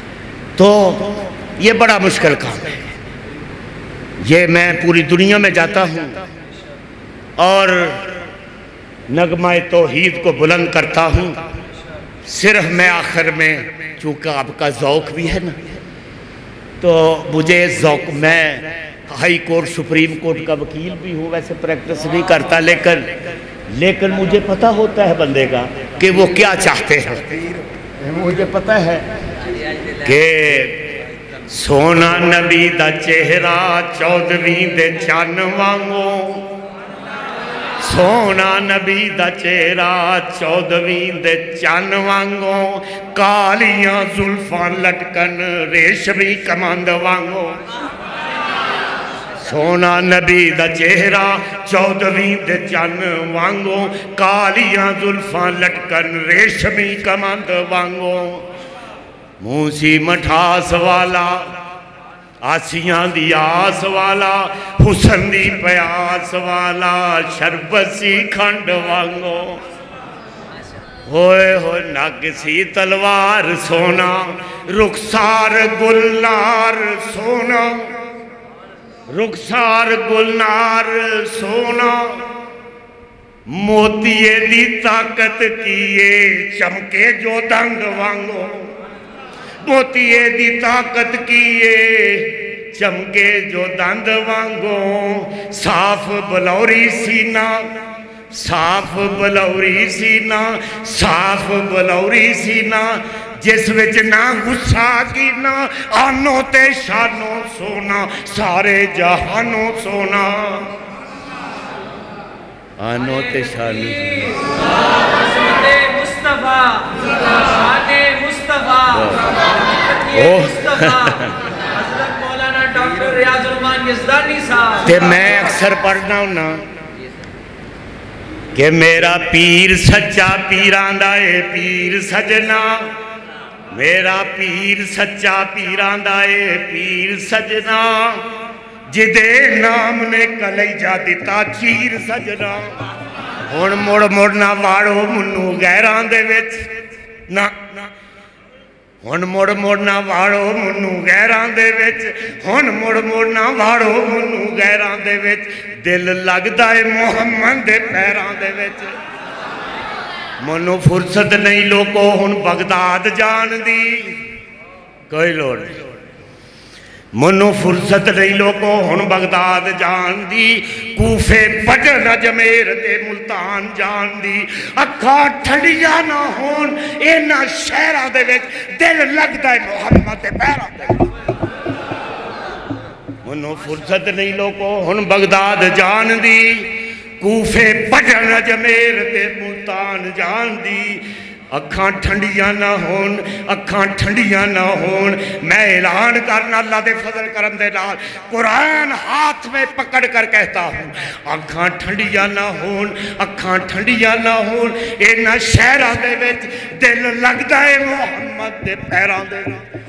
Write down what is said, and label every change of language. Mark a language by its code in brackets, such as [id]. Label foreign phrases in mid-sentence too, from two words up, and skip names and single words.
[ur] تو یہ بڑا مشکل کام ہے، یہ میں پوری دنیا میں جاتا ہوں اور نغمہ توحید کو بلند کرتا ہوں، صرف میں آخر میں چونکہ آپ کا ذوق بھی ہے نا، تو مجھے ذوق، میں ہائی کورٹ سپریم کورٹ کا وکیل بھی ہوں، ویسے پریکٹس نہیں کرتا، لیکن مجھے پتہ ہوتا ہے بندے کا کہ وہ کیا چاہتے ہیں۔ مجھے پتہ ہے کہ [pa] سونا نبی دا چہرہ 14ویں دے چن وانگو، سونا نبی دا چہرہ 14ویں دے چن وانگو، کالیاں زلفاں لٹکن ریشمی کمند وانگو۔ سونا نبی دا چہرہ 14ویں دے چن وانگو، کالیاں زلفاں لٹکن ریشمی کمند وانگو، موسی مٹھاس والا، آسیاں دی آس والا، حسن دی پیاس والا، شربت سی کھنڈ وانگو، ہوئے ہوئے ناگسی تلوار سونا، رخسار گلنار سونا، رخسار گلنار سونا، موتیے دی طاقت کیے چمکے جو دنگ وانگو، موتیے دی طاقت کیے چمکے جو دند وانگو، صاف بلوری سینہ، صاف بلوری سینہ، صاف بلوری سینہ، جس وچ نہ غصہ کینا، آنو تے شانو سونا، سارے جہانو سونا، آنو تے شانو مصطفیٰ، شان مصطفیٰ، حضرت مولانا ڈاکٹر ریاض الرحمان یزدانی صاحب۔ تے میں اکثر پڑھنا ہونا کہ میرا پیر سچا پیران دائے پیر سجنا، میرا پیر سچا پیران دائے پیر سجنا، جدے نام نے کلیجہ دیتا چیر سجنا، ہن مڑ مڑ نہ واڑو منو غیران دے وچ، ہن مڑ مڑ نہ واڑو منو غیران دے وچ، ہن مڑ مڑ نہ واڑو منو غیران دے وچ، دل لگ دائے محمد دے پیران دے وچ، منو فرصت نہیں لوگو ہن بغداد جان دی، کوئی لوڑ نہیں، منو فرصت نہیں لوگو ہن بغداد جان دی، کوفے بجن اجمیر دے ملتان جان دی، اکھا ٹھنڈیاں نہ ہون اینا شہرہ دے وچ، دل لگ دائے محمد دے پیران دے وچ، منو فرصت نہیں لوگو ہن بغداد جان دی، کوفے بجن اجمیر دے ملتان جان دی، اکھاں ٹھنڈیاں نہ ہون، اکھاں ٹھنڈیاں نہ ہون، میں اعلان کرنا اللہ دے فضل کرم دے نال، [ur] قرآن ہاتھ میں پکڑ کر کہتا ہوں، [pa] اکھاں ٹھنڈیاں نہ ہون، اکھاں ٹھنڈیاں نہ ہون، اینا شہرہ دے وچ دل لگ دائے محمد دے پیران دے وچ۔